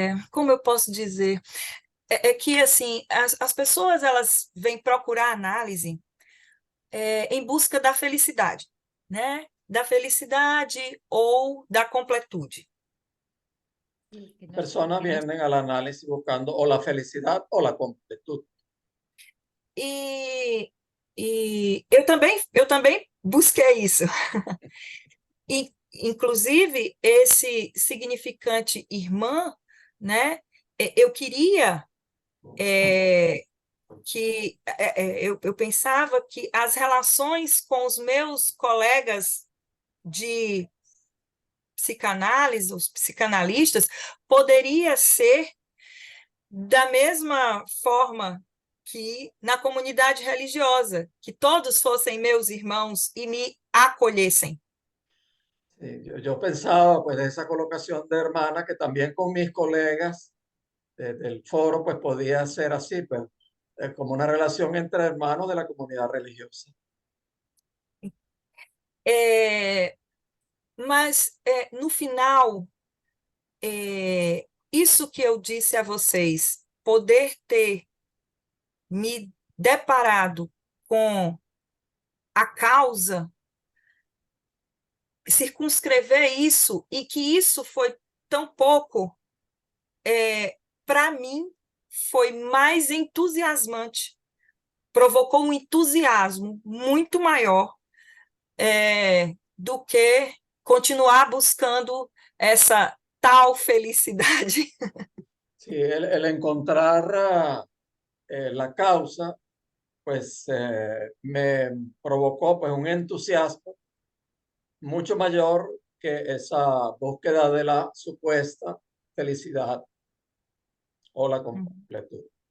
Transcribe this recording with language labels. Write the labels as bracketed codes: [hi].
[pt] como eu posso dizer? É que, assim, as pessoas elas vêm procurar análise em busca da felicidade, né? Da felicidade ou da completude. [es] Personas vienen al análisis buscando o la felicidad o la completud. [pt] E eu também busquei isso. E, inclusive, esse significante irmã, né? Eu queria que... eu pensava que as relações com os meus colegas de psicanálise, os psicanalistas, poderia ser da mesma forma que na comunidade religiosa, que todos fossem meus irmãos e me acolhessem. [es] Sí, yo pensaba pues de esa colocación de hermana que también con mis colegas del foro pues podía ser así, pues como una relación entre hermanos de la comunidad religiosa. [pt] Mas no final, isso que eu disse a vocês, poder ter me deparado com a causa, circunscrever isso, e que isso foi tão pouco, para mim, foi mais entusiasmante, provocou um entusiasmo muito maior do que continuar buscando essa tal felicidade. [es] Sí, el encontrar la causa, pues me provocó pues un entusiasmo mucho mayor que esa búsqueda de la supuesta felicidad o la completud.